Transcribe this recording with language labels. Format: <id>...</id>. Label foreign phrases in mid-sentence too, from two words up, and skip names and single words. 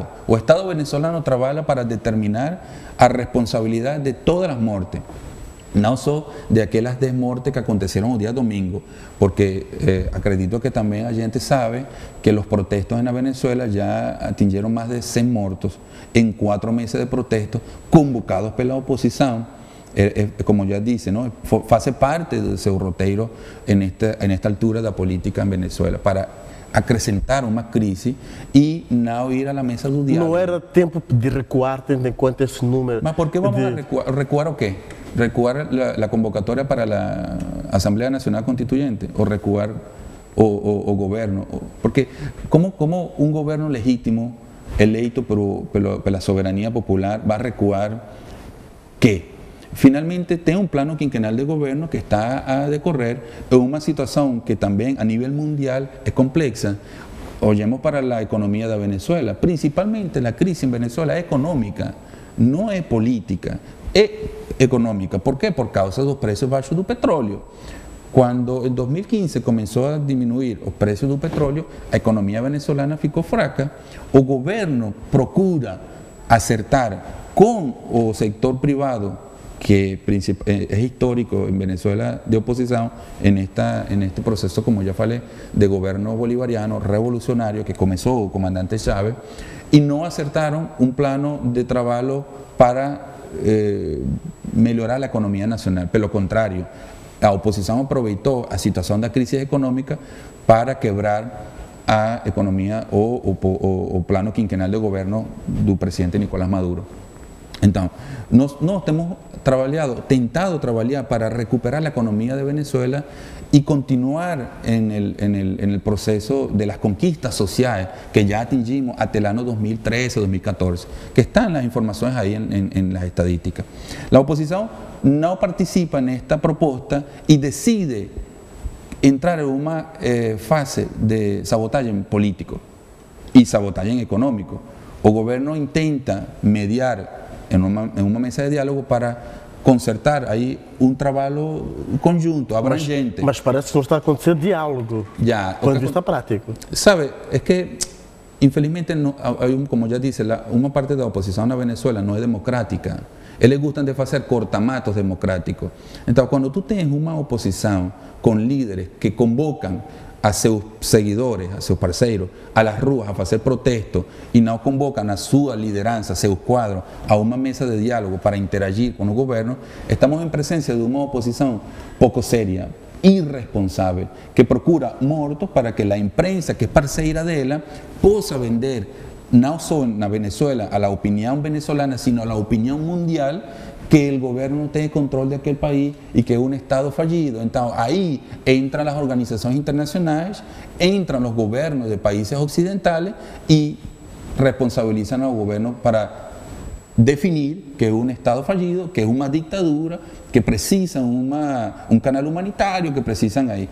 <pt>O Estado venezolano trabalha para determinar a responsabilidade de todas as mortes, não só de aquelas 10 mortes que aconteceram o dia domingo, porque acredito que também a gente sabe que os protestos na Venezuela já atingiram mais de 100 mortos em 4 meses de protestos convocados pela oposição.</pt> <es>Como ya dice, ¿no? Hace parte de su roteiro en esta altura de la política en Venezuela</es> <pt>para acrescentar uma crise e não ir à mesa do diálogo. Não era tempo de recuar, tendo em conta esse número. Mas por que vamos a recuar?</pt> <es>¿Recuar o qué? ¿Recuar la convocatoria para la Asamblea Nacional Constituyente? ¿O recuar o gobierno? Porque ¿cómo un gobierno legítimo, eleito por la soberanía popular, va a recuar qué?</es> <pt>finalmente tem um plano quinquenal de governo que está a decorrer em uma situação que também a nível mundial é complexa. Olhemos para a economia da Venezuela, principalmente a crise em Venezuela é econômica, não é política, é econômica. Por quê? Por causa dos preços baixos do petróleo. Quando em 2015 começou a diminuir os preços do petróleo, a economia venezuelana ficou fraca. O governo procura acertar com o setor privado,</pt> <es>que es histórico en Venezuela de oposición, en este proceso, como ya falei, de gobierno bolivariano revolucionario que comenzó el comandante Chávez, y no acertaron un plano de trabajo para mejorar la economía nacional.</es> <pt>Pelo contrario,</pt> <es>la oposición aprovechó la situación de crisis económica para quebrar a economía o plano quinquenal de gobierno del presidente Nicolás Maduro. Entonces,</es> <pt>nós temos tentado trabalhar para recuperar a economia de Venezuela e continuar</pt> <es>en el proceso de las conquistas sociales que ya atingimos hasta el año 2013, 2014, que están las informaciones ahí en las estadísticas. La oposición no participa en esta propuesta y decide entrar en una fase de sabotaje político y sabotaje económico. El gobierno intenta mediar en una mesa de diálogo para concertar</es> <pt>aí trabalho conjunto, abrangente. Mas parece que não está a acontecer diálogo, ponto de vista prático. Sabe,</pt> <es>es que infelizmente, como ya dice, una parte de la oposición a Venezuela no es democrática. Eles gustan de hacer cortamatos democráticos. Entonces, cuando tú tienes una oposición con líderes que convocan</es> <pt>a seus seguidores, a seus parceiros,</pt> <es>a las ruas</es> <pt>a fazer protestos e não convocan a sua liderança, seus quadros, a uma mesa de diálogo para interagir com o governo, estamos em presença de uma oposição pouco séria, irresponsável, que procura mortos para que a imprensa, que é parceira dela, possa vender não só na Venezuela a la opinião venezolana,</pt> <es>sino a la</es> <pt>opinião mundial,</pt> <es>que el gobierno no tiene control de aquel país y que es un Estado fallido. Entonces ahí entran las organizaciones internacionales, entran los gobiernos de países occidentales y responsabilizan al gobierno para definir que es un Estado fallido, que es una dictadura, que precisan un canal humanitario, que precisan ahí.</es>